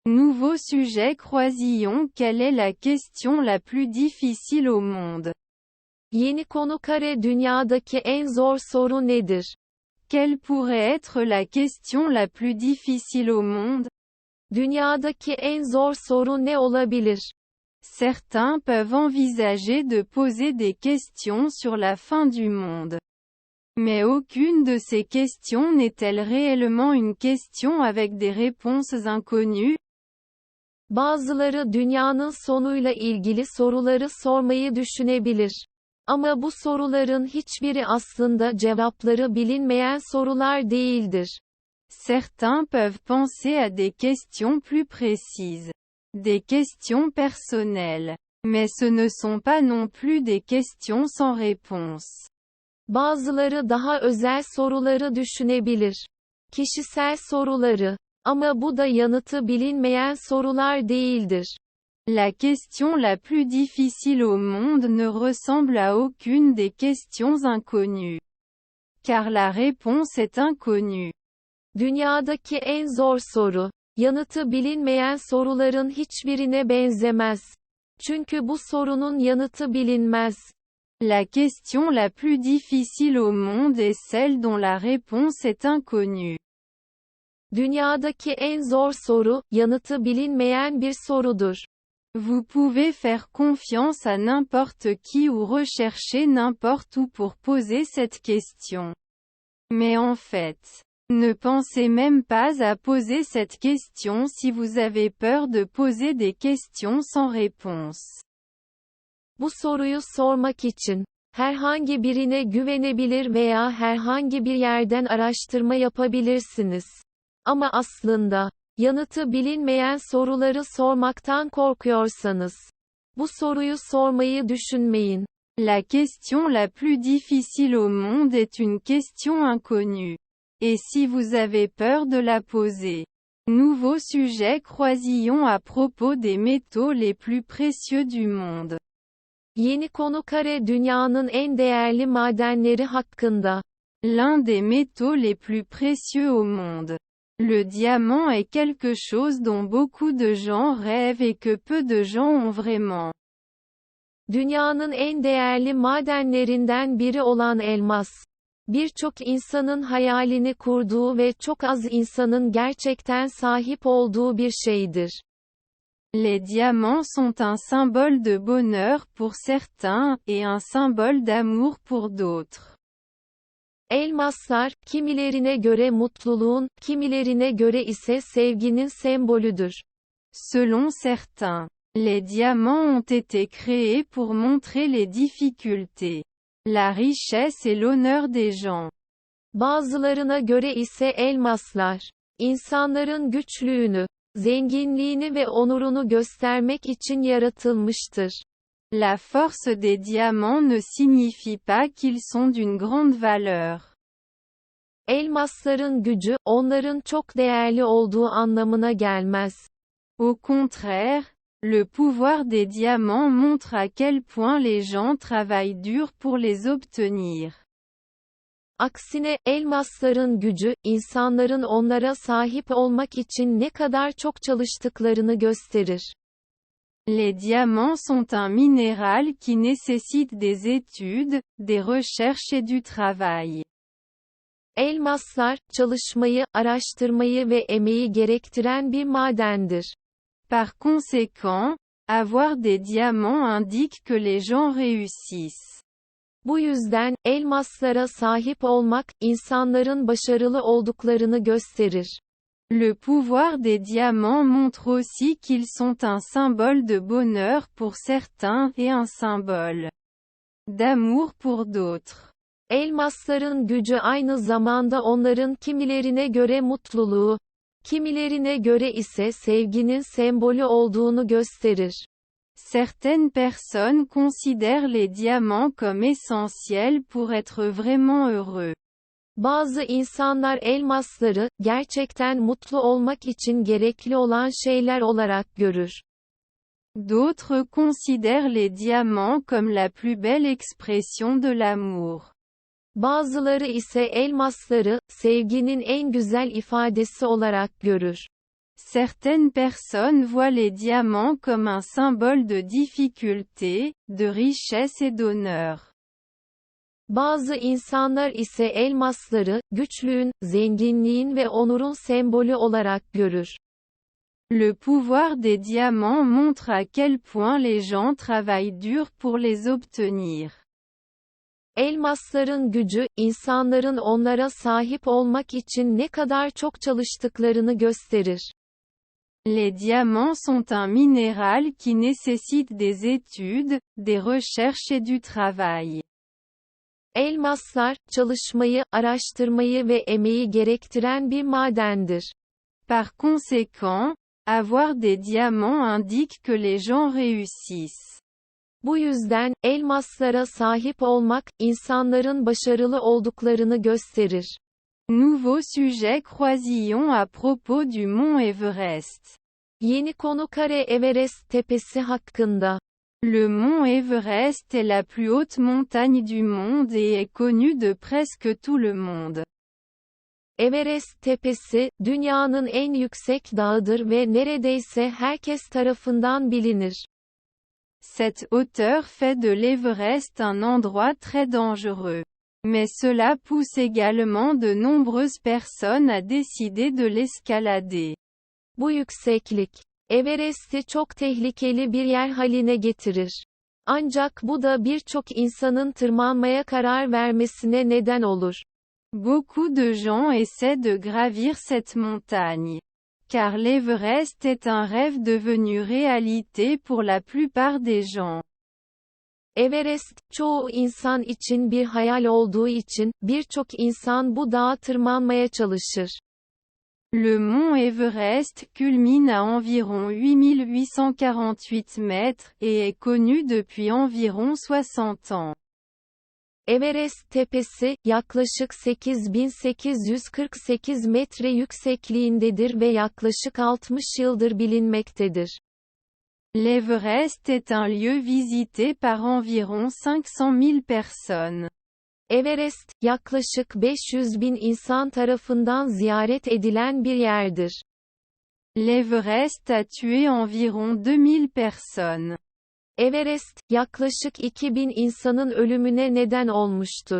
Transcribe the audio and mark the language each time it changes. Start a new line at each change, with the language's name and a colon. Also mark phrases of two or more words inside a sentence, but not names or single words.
French: Nouveau sujet croisillon. Quelle est la question la plus difficile au monde?
Turkish: Yeni konu dünyadaki en zor soru nedir?
French: Quelle pourrait être la question la plus difficile au monde?
Turkish: Dünyadaki en zor soru ne olabilir?
French: Certains peuvent envisager de poser des questions sur la fin du monde. Mais aucune de ces questions n'est-elle réellement une question avec des réponses inconnues?
Turkish: Bazıları dünyanın sonuyla ilgili soruları sormayı düşünebilir. Ama bu soruların hiçbiri aslında cevapları bilinmeyen sorular değildir.
French: Certains peuvent penser à des questions plus précises. Des questions personnelles. Mais ce ne sont pas non plus des questions sans réponse.
Turkish: Bazıları daha özel soruları düşünebilir. Kişisel soruları. Ama bu da yanıtı bilinmeyen sorular değildir.
French: La question la plus difficile au monde ne ressemble à aucune des questions inconnues. Car la réponse est inconnue.
Turkish: Dünyadaki en zor soru, yanıtı bilinmeyen soruların hiçbirine benzemez. Çünkü bu sorunun yanıtı bilinmez.
French: La question la plus difficile au monde est celle dont la réponse est inconnue.
Turkish: Dünyadaki en zor soru, yanıtı bilinmeyen bir sorudur.
French: Vous pouvez faire confiance à n'importe qui ou rechercher n'importe où pour poser cette question. Mais en fait, ne pensez même pas à poser cette question si vous avez peur de poser des questions sans réponse.
Turkish: Bu soruyu sormak için herhangi birine güvenebilir veya herhangi bir yerden araştırma yapabilirsiniz. Ama aslında yanıtı bilinmeyen soruları sormaktan korkuyorsanız bu soruyu sormayı düşünmeyin.
French: La question la plus difficile au monde est une question inconnue. Et si vous avez peur de la poser? Nouveau sujet croisillon à propos des métaux les plus précieux du monde.
Turkish: Yeni konu dünyanın en değerli madenleri hakkında.
French: L'un des métaux les plus précieux au monde. Le diamant est quelque chose dont beaucoup de gens rêvent et que peu de gens ont vraiment.
Turkish: Dünyanın en değerli madenlerinden biri olan elmas. Birçok insanın hayalini kurduğu ve çok az insanın gerçekten sahip olduğu bir şeydir.
French: Les diamants sont un symbole de bonheur pour certains, et un symbole d'amour pour d'autres.
Turkish: Elmaslar, kimilerine göre mutluluğun, kimilerine göre ise sevginin sembolüdür.
French: Selon certains, les diamants ont été créés pour montrer les difficultés, la richesse et l'honneur des gens.
Turkish: Bazılarına göre ise elmaslar, insanların güçlüğünü, zenginliğini ve onurunu göstermek için yaratılmıştır.
French: La force des diamants ne signifie pas qu'ils sont d'une grande valeur.
Turkish: Elmasların gücü, onların çok değerli olduğu anlamına gelmez.
French: Au contraire, le pouvoir des diamants montre à quel point les gens travaillent dur pour les obtenir.
Turkish: Aksine, elmasların gücü, insanların onlara sahip olmak için ne kadar çok çalıştıklarını gösterir.
French: Les diamants sont un minéral qui nécessite des études, des recherches et du travail.
Turkish: Elmaslar, çalışmayı, araştırmayı ve emeği gerektiren bir madendir.
French: Par conséquent, avoir des diamants indique que les gens réussissent.
Turkish: Bu yüzden, elmaslara sahip olmak, insanların başarılı olduklarını gösterir.
French: Le pouvoir des diamants montre aussi qu'ils sont un symbole de bonheur pour certains et un symbole d'amour pour d'autres.
Turkish: Elmasların gücü aynı zamanda onların kimilerine göre mutluluğu, kimilerine göre ise sevginin sembolü olduğunu gösterir.
French: Certaines personnes considèrent les diamants comme essentiels pour être vraiment heureux.
Turkish: Bazı insanlar elmasları, gerçekten mutlu olmak için gerekli olan şeyler olarak görür.
French: D'autres considèrent les diamants comme la plus belle expression de l'amour.
Turkish: Bazıları ise elmasları, sevginin en güzel ifadesi olarak görür.
French: Certaines personnes voient les diamants comme un symbole de difficulté, de richesse et d'honneur.
Turkish: Bazı insanlar ise elmasları, güçlüğün, zenginliğin ve onurun sembolü olarak görür.
French: Le pouvoir des diamants montre à quel point les gens travaillent dur pour les obtenir.
Turkish: Elmasların gücü, insanların onlara sahip olmak için ne kadar çok çalıştıklarını gösterir.
French: Les diamants sont un minéral qui nécessite des études, des recherches et du travail.
Turkish: Elmaslar, çalışmayı, araştırmayı ve emeği gerektiren bir madendir.
French: Par conséquent, avoir des diamants indique que les gens réussissent.
Turkish: Bu yüzden, elmaslara sahip olmak, insanların başarılı olduklarını gösterir.
French: Nouveau sujet croisillon à propos du mont Everest.
Turkish: Yeni konu Kare Everest tepesi hakkında.
French: Le mont Everest est la plus haute montagne du monde et est connue de presque tout le monde.
Turkish: Everest tepesi, dünyanın en yüksek dağıdır ve neredeyse herkes tarafından bilinir.
French: Cette hauteur fait de l'Everest un endroit très dangereux. Mais cela pousse également de nombreuses personnes à décider de l'escalader.
Turkish: Bu yükseklik, Everest'i çok tehlikeli bir yer haline getirir. Ancak bu da birçok insanın tırmanmaya karar vermesine neden olur.
French: Beaucoup de gens essaient de gravir cette montagne. Car l'Everest est un rêve devenu réalité pour la plupart des gens.
Turkish: Everest, çoğu insan için bir hayal olduğu için, birçok insan bu dağa tırmanmaya çalışır.
French: Le mont Everest culmine à environ 8848 mètres, et est connu depuis environ 60 ans.
Turkish: Everest tepesi, yaklaşık 8848 metre yüksekliğindedir ve yaklaşık 60 yıldır bilinmektedir.
French: L'Everest est un lieu visité par environ 500 000 personnes.
Turkish: Everest, yaklaşık 500.000 insan tarafından ziyaret edilen bir yerdir.
French: L'Everest a tué environ 2000 personnes.
Turkish: Everest, yaklaşık 2000 insanın ölümüne neden olmuştur.